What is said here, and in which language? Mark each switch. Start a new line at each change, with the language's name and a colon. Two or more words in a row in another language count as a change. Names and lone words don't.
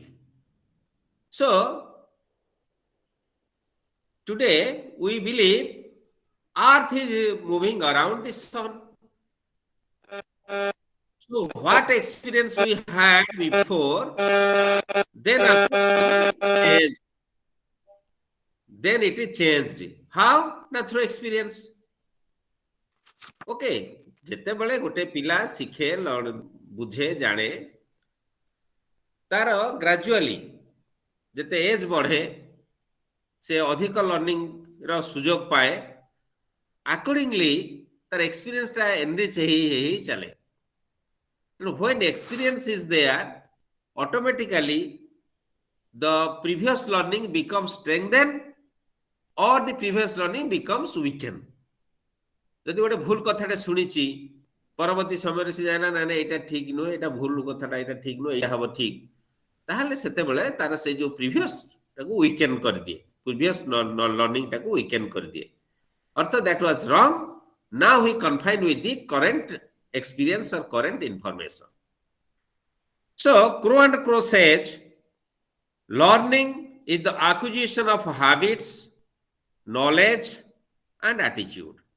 English: So, today we believe Earth is moving around the sun. So, what experience we had before, then changed. Then it is changed. How? Na through experience. Okay.
Odia: ଯେତେବେଳେ ଗୋଟେ ପିଲା ଶିଖେ, ବୁଝେ, ଜାଣେ, ତାର ଗ୍ରାଜୁଆଲି ଯେତେ ଏଜ୍ ବଢେ ସେ ଅଧିକ ଲର୍ଣ୍ଣିଂ ର ସୁଯୋଗ ପାଏ, ଆକର୍ଡିଂଲି ତାର ଏକ୍ସପିରିଏନ୍ସ ଟା ଏନରିଚ ହେଇ ଚାଲେ।
English: ତେଣୁ when experience is there, automatically the previous learning becomes strengthened or the previous learning becomes weakened.
Odia: ଯଦି ଗୋଟେ ଭୁଲ କଥାଟେ ଶୁଣିଛି, ପରବର୍ତ୍ତୀ ସମୟରେ ସେ ଜାଣିଲା ନା ଏଇଟା ଠିକ ନୁହେଁ, ଏଇଟା ଭୁଲ କଥାଟା, ଏଇଟା ଠିକ ନୁହେଁ, ଏଇଟା ହବ ଠିକ, ତାହେଲେ ସେତେବେଳେ ତାର ସେଇ ଯୋଉ ପ୍ରିଭିୟସ ଟାକୁ ୱିକେନ୍ କରିଦିଏ,
English: previous learning
Odia: ଟାକୁ ୱିକେନ୍ କରିଦିଏ।
English: ଅର୍ଥ that was wrong, now he confined with the current experience or current information. So Crow and Crow says learning is the acquisition of habits, knowledge and attitude.